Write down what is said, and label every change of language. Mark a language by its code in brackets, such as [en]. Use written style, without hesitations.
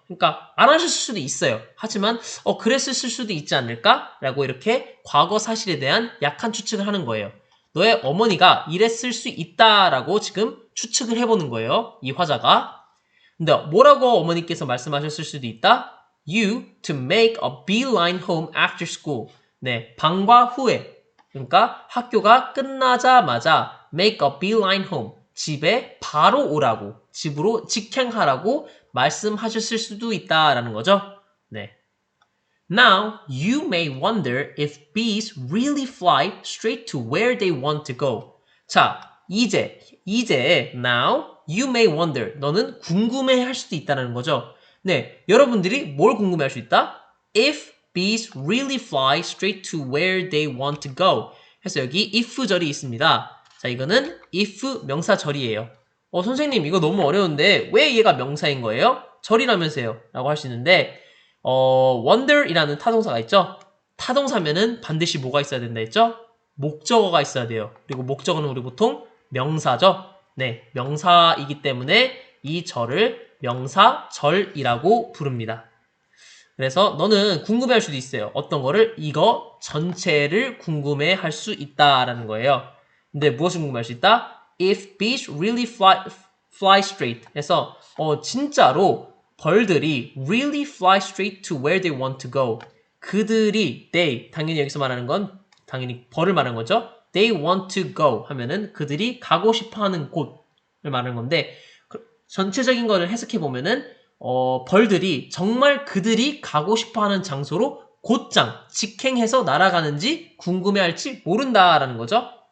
[ko] 그러니까 안 하셨을 수도 있어요. 하지만 그랬을 수도 있지 않을까? 라고 이렇게 과거 사실에 대한 약한 추측을 하는 거예요. 너의 어머니가 이랬을 수 있다라고 지금 추측을 해보는 거예요. 이 화자가. 근데 뭐라고 어머니께서 말씀하셨을 수도 있다? [en] You to make a beeline home after school. [ko] 네, 방과 후에. 그러니까 학교가 끝나자마자 [en] make a beeline home. [ko] 집에 바로 오라고, 집으로 직행하라고 말씀하셨을 수도 있다라는 거죠. 네. [en] Now, you may wonder if bees really fly straight to where they want to go. [ko] 자, 이제 [en] now, you may wonder. [ko] 너는 궁금해 할 수도 있다는 거죠. 네, 여러분들이 뭘 궁금해 할 수 있다? [en] If bees really fly straight to where they want to go. [ko] 그래서 여기 if절이 있습니다. 자, 이거는 if 명사절이에요. 선생님, 이거 너무 어려운데 왜 얘가 명사인 거예요? 절이라면서요. 라고 할 수 있는데, wonder이라는 타동사가 있죠? 타동사면은 반드시 뭐가 있어야 된다 했죠? 목적어가 있어야 돼요. 그리고 목적어는 우리 보통 명사죠? 네, 명사이기 때문에 이 절을 명사절이라고 부릅니다. 그래서 너는 궁금해할 수도 있어요. 어떤 거를? 이거 전체를 궁금해할 수 있다라는 거예요. 근데 무엇을 궁금해할 수 있다? [en] If bees really fly straight. [ko] 그래서 진짜로 벌들이 [en] really fly straight to where they want to go. [ko] 그들이 they 당연히 여기서 말하는 건 당연히 벌을 말하는 거죠. [en] They want to go [ko] 하면은 그들이 가고 싶어하는 곳을 말하는 건데 전체적인 거를 해석해 보면은 벌들이 정말 그들이 가고 싶어하는 장소로 곧장 직행해서 날아가는지 궁금해할지 모른다라는 거죠.